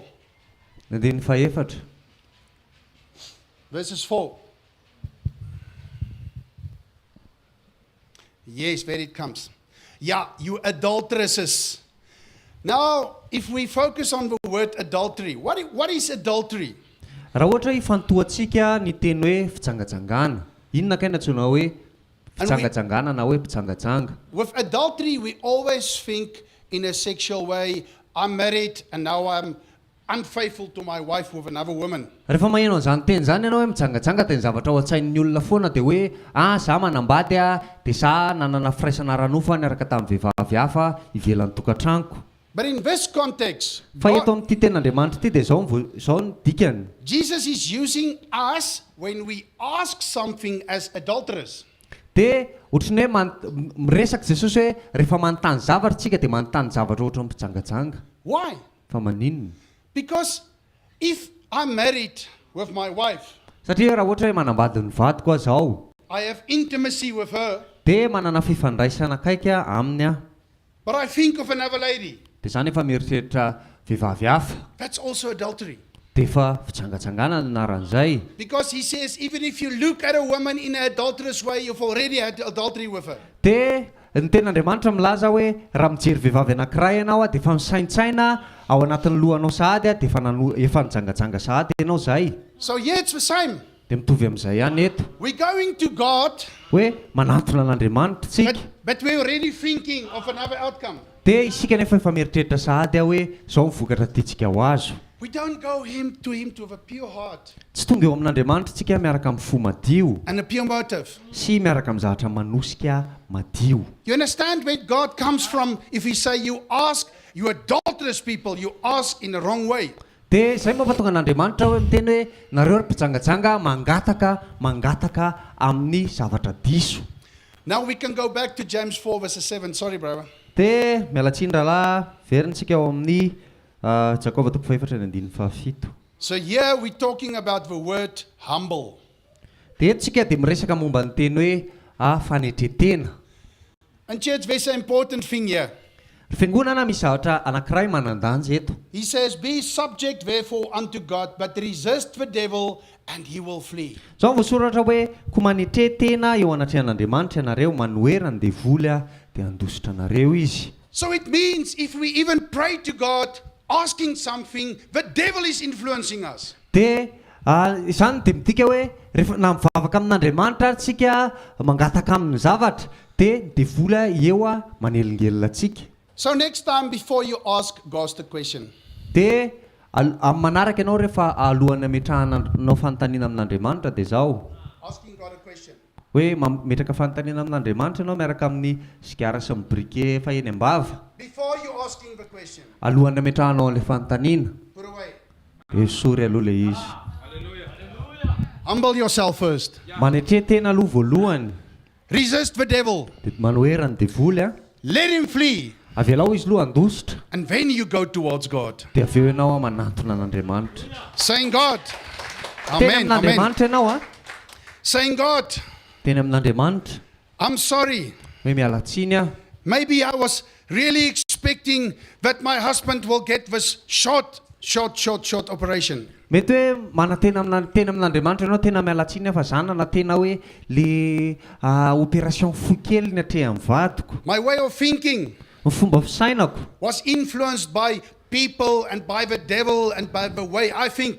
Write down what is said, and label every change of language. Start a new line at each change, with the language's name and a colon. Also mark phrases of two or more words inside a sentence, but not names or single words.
Malagasy: Andininy 4.
English: Verses 4. Yes, there it comes. Yeah, you adulteresses. Now, if we focus on the word adultery, what is adultery?
Malagasy: Raha ohatra ifantohatsika ny teny hoe fitsangajangana. Inona kay natsoina hoe fitsangajangana na hoe mpitsangajanga?
English: With adultery, we always think in a sexual way. I'm married and now I'm unfaithful to my wife with another woman.
Malagasy: Rehefa maheno an'izany teny zany ianao hoe mitsangajanga dia ny zavatra ao an-tsain'ny olona foana dia hoe za manambady dia sa nanana firaisana ranofa niaraka tamin'ny vehivavy hafa ivelan'ny tokantranoko.
English: But in this context,
Malagasy: Fa eto amin'ity ten'Andriamanitra ity dia zao ny dikany.
English: Jesus is using us when we ask something as adulterers.
Malagasy: Dia ohatrany hoe miresaka Jesosy hoe rehefa manontany zavatra tsika dia manontany zavatra ohatra ny mpitsangajanga.
English: Why?
Malagasy: Fa maninona?
English: Because if I'm married with my wife,
Malagasy: Satria raha ohatra hoe manambady ny vadiko aho zao,
English: I have intimacy with her,
Malagasy: dia manana fifandraisana akaika aminy
English: but I think of another lady.
Malagasy: dia zany efa mieritreritra vehivavy hafa.
English: That's also adultery.
Malagasy: Dia efa fitsangajangana ny anaran'izay.
English: Because he says, even if you look at a woman in an adulterous way, you've already had adultery with her.
Malagasy: Dia ny ten'Andriamanitra milaza hoe raha mijery vehivavy anankiray ianao dia efa misaintsaina ao anatin'ny lohanao sahady dia efa nijangajanga sahady ianao zay.
English: So yeah, it's the same.
Malagasy: Dia mitovy amin'izay ihany eto.
English: We're going to God,
Malagasy: Hoe manatona an'Andriamanitra tsika.
English: but we're already thinking of another outcome.
Malagasy: Dia isika nefa efa mieritreritra sahady hoe zao mivokatra tiantsika ho azo.
English: We don't go to him with a pure heart
Malagasy: Tsy tonga eo amin'Andriamanitra tsika miaraka amin'ny fo madio
English: and a pure motive.
Malagasy: sy miaraka amin'ny zavatra manosika madio.
English: You understand where God comes from? If we say you ask, you adulterous people, you ask in the wrong way.
Malagasy: Dia izay mampatonga an'Andriamanitra hoe miteny hoe nareo mpitsangajanga mangataka amin'ny zavatra diso.
English: Now we can go back to James 4 verses 7. Sorry, brother.
Malagasy: Dia mialatsiny rahalahy verintsika ao amin'ny Jakoba 4:7.
English: So here we're talking about the word humble.
Malagasy: Dia tsika dia miresaka momba ny teny hoe fanetretena.
English: And church, there's an important thing here.
Malagasy: Fiangonana misy zavatra anankiray manandanja eto.
English: He says, be subject therefore unto God, but resist the devil and he will flee.
Malagasy: Zao voasoratra hoe koa manetretena eo anatrehan'Andriamanitra ianareo manoherana ny devoly dia handositra anareo izy.
English: So it means if we even pray to God, asking something, the devil is influencing us.
Malagasy: Dia izany dia midika hoe rehefa na mivavaka amin'Andriamanitra tsika mangataka amin'ny zavatra dia devoly eo manelingelina atsika.
English: So next time before you ask, go ask the question.
Malagasy: Dia amin'ny manaraka ianao rehefa alohan'ny ametrahanao fanontaniana amin'Andriamanitra dia zao
English: Asking God a question.
Malagasy: hoe metraka fanontaniana amin'Andriamanitra ianao miaraka amin'ny sigara sy ny briquet fa eny am-bava.
English: Before you asking the question,
Malagasy: Alohan'ny ametrahanao an'ilay fanontaniana
English: put away.
Malagasy: dia sory aloha ilay izy.
English: Humble yourself first.
Malagasy: Manetre tena aloha voalohany.
English: Resist the devil.
Malagasy: Dia manoherany devoly a.
English: Let him flee.
Malagasy: Avy alao izy loha andositra.
English: And then you go towards God.
Malagasy: Dia avy eo ianao manantona an'Andriamanitra.
English: Saying, God.
Malagasy: Teny
English: Amen. Amen.
Malagasy: amin'Andriamanitra ianao a.
English: Saying, God,
Malagasy: Teny amin'Andriamanitra.
English: I'm sorry.
Malagasy: Hoe miala tsiny a.
English: Maybe I was really expecting that my husband will get this short operation.
Malagasy: Mety hoe manatena teny amin'Andriamanitra ianao tena miala tsiny fa zany na tena hoe
French: le opération
Malagasy: fohy kely ny atrehan'ny vadiko.
English: My way of thinking
Malagasy: Ny fomba fisainako.
English: was influenced by people and by the devil and by the way I think.